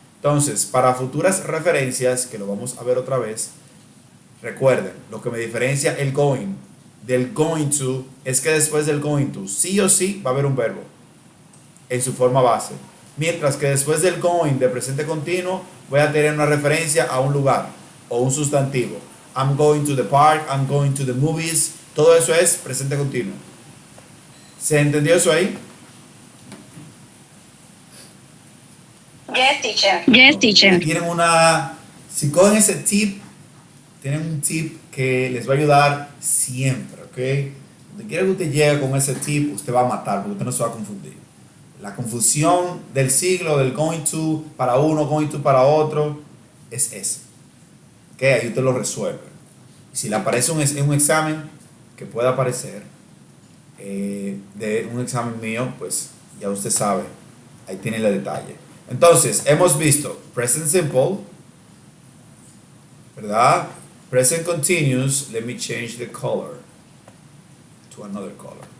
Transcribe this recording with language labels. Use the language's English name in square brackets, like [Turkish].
[Spanish] Entonces, para futuras referencias, que lo vamos a ver otra vez, recuerden, lo que me diferencia el going del going to es que después del going to, sí o sí, va a haber un verbo en su forma base. Mientras que después del going de presente continuo, voy a tener una referencia a un lugar o un sustantivo. [English] I'm going to the park, I'm going to the movies. [Spanish] Todo eso es presente continuo. ¿Se entendió eso ahí? [English] Yes, teacher. [Spanish] Si cogen ese tip, tienen un tip que les va a ayudar siempre, ¿ok? Donde quiera que usted llegue con ese tip, usted va a matar, porque usted no se va a confundir. La confusión del siglo, del going to para uno, going to para otro, es ese. ¿Ok? Ahí usted lo resuelve. Y si le aparece un examen que pueda aparecer, de un examen mío, pues ya usted sabe, ahí tiene el detalle. Entonces, hemos visto present simple, ¿verdad? [English] Present continuous, let me change the color to another color.